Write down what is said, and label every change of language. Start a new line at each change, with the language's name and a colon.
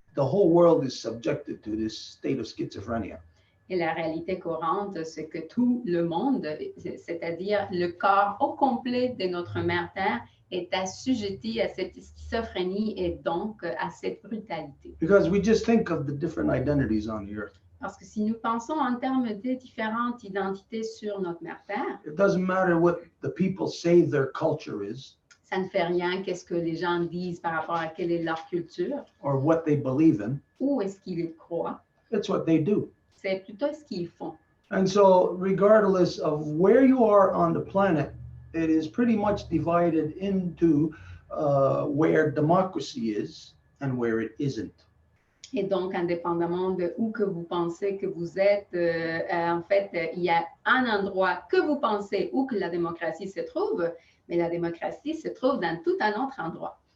English: The whole world is subjected to this state of schizophrenia.
French: Et la réalité courante, c'est que tout le monde, c'est-à-dire le corps au complet de notre mère Terre, est assujetti à cette schizophrénie et donc à cette brutalité.
English: Because we just think of the different identities on the earth.
French: Parce que si nous pensons en termes de différentes identités sur notre mère Terre,
English: It doesn't matter what the people say their culture is,
French: ça ne fait rien qu'est-ce que les gens disent par rapport à quelle est leur culture,
English: or what they believe in.
French: ou est-ce qu'ils croient,
English: It's what they do.
French: c'est plutôt ce qu'ils font.
English: And so regardless of where you are on the planet, it is pretty much divided into where democracy is and where it isn't.
French: Et donc, indépendamment de où que vous pensez que vous êtes, en fait, il y a un endroit que vous pensez où que la démocratie se trouve, mais la démocratie se trouve dans tout un autre endroit.